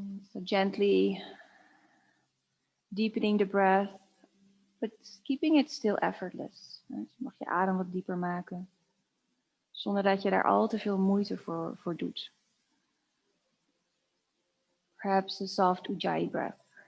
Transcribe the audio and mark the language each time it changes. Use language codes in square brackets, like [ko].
[en] So gently deepening the breath, but keeping it still effortless. [nl] Dus mag je adem wat dieper maken, zonder dat je daar al te veel moeite voor doet. [en] Perhaps a soft Ujjayi breath.